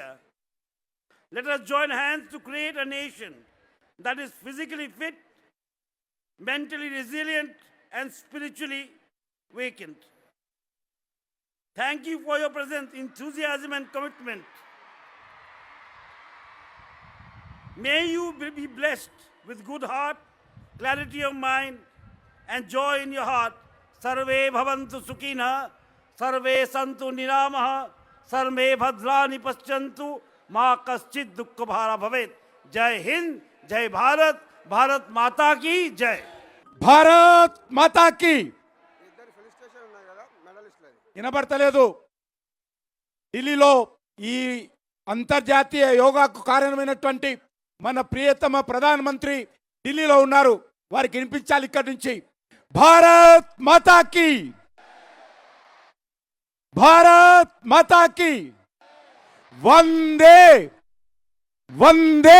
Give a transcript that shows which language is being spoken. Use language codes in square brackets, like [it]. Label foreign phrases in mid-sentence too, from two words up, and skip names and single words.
[en] Let us join hands to create a nation that is physically fit, mentally resilient, and spiritually vacant. Thank you for your presence, enthusiasm, and commitment. May you be blessed with good heart, clarity of mind, and joy in your heart. [sa] सर्वे भवन्तु सुखिनः, सर्वे सन्तु निरामयाः, सर्वे भद्राणि पश्यन्तु, मा कश्चित् दुःख भाग् भवेत्. [hi] जय हिंद, जय भारत, भारत माता की जय. भारत माता की వినబడతలేదు. [te] ఢిల్లీలో ఈ అంతర్జాతీయ యోగాకు కారణమైనటువంటి మన ప్రియతమ ప్రధానమంత్రి ఢిల్లీలో ఉన్నారు. వారికి వినిపించాలి ఇక్కడి నుంచి. [hi] भारत माता की, भारत माता की, वंदे वंदे.